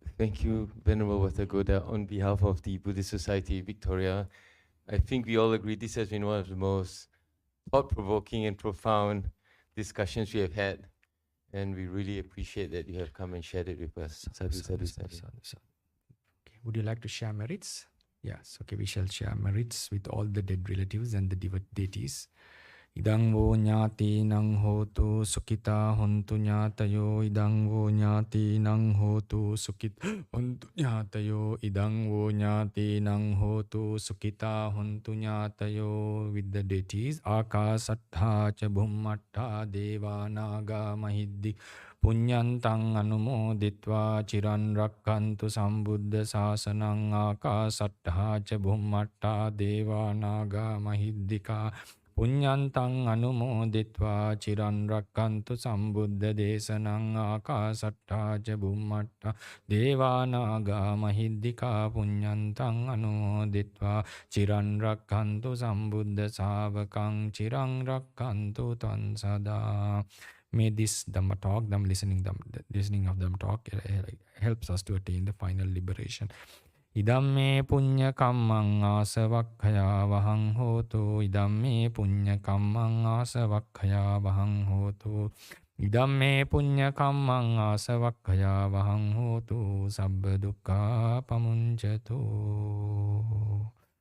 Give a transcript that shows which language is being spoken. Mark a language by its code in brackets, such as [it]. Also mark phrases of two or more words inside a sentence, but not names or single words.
[en] Thank you, Venerable Watagoda. On behalf of the Buddhist Society Victoria, I think we all agree this has been one of the most thought-provoking and profound discussions we have had. And we really appreciate that you have come and shared it with us. [pi] Sadhu, sadhu, sadhu. [en] Okay. Would you like to share merits? Yes. Okay, we shall share merits with all the dead relatives and the deities. [pi] Idang vo nyati nang hotu sukita hontu nyatayo. Idang vo nyati nang hotu sukita hontu nyatayo. Idang vo nyati nang hotu sukita hontu nyatayo. [en] With the deities, [pi] Akasattha cha bhummattha deva naga mahiddi punyantang anumoditva chiran rakkantu sambuddha sasanang. Akasattha cha bhummattha deva naga mahiddika punyantang anumoditva chiran rakkantu sambuddha desanang. Akasattha ca bhummattha deva naga mahiddika punyantang anumoditva chiran rakkantu sambuddha savakang chiran rakkantu tan sada. [en] May this Dhamma talk, listening of Dhamma talk helps us to attain the final liberation. [pi] Idamme punya kammang asavakkaya vahang hotu. Idamme punya kammang asavakkaya vahang hotu. Idamme punya kammang asavakkaya vahang hotu. Sabba dukkha pamunjatu.